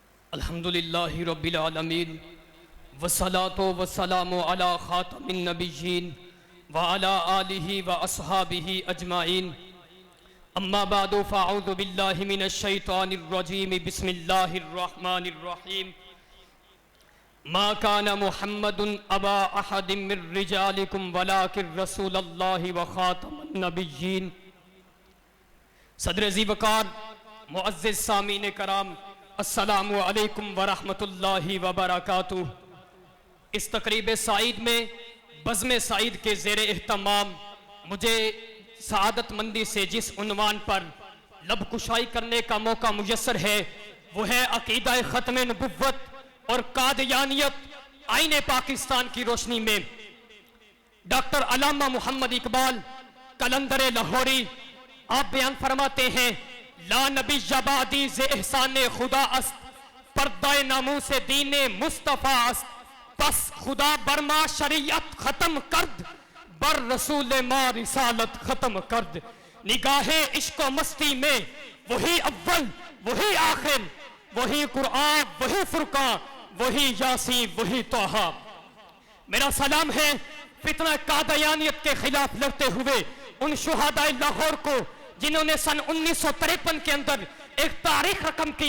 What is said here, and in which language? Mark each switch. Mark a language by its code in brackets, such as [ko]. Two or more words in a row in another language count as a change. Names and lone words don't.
[ar] الحمدللہ رب العالمین والصلاة والسلام علی خاتم النبیین وعلی آلہ واصحابہ اجمعین اما بعد فاعوذ باللہ من الشیطان الرجیم بسم اللہ الرحمن الرحیم ما کان محمد ابا احد من رجالکم ولکن رسول اللہ وخاتم النبیین۔ [ur] صدر ذی وقار معزز سامعین کرام، [ar] السلام علیکم ورحمۃ اللہ وبرکاتہ۔ [ur] اس تقریب سعید میں بزم سعید کے زیر اہتمام مجھے سعادت مندی سے جس عنوان پر لب کشائی کرنے کا موقع میسر ہے وہ ہے عقیدہ ختم نبوت اور قادیانیت آئین پاکستان کی روشنی میں۔ ڈاکٹر علامہ محمد اقبال قلندر لاہوری آپ بیان فرماتے ہیں، [ar] لا نبی بعدی [fa] ز احسان خدا است، پردہ ناموس دین مصطفیٰ است، پس خدا برما شریعت ختم کرد، بر رسول ما رسالت ختم کرد۔ [ur] نگاہ عشق و مستی میں وہی اول وہی آخر، وہی قرآن وہی فرقان وہی یاسین وہی طٰہٰ۔ میرا سلام ہے فتنہ قادیانیت کے خلاف لڑتے ہوئے ان شہداء لاہور کو جنہوں نے سن 1953 کے اندر ایک تاریخ رقم کی۔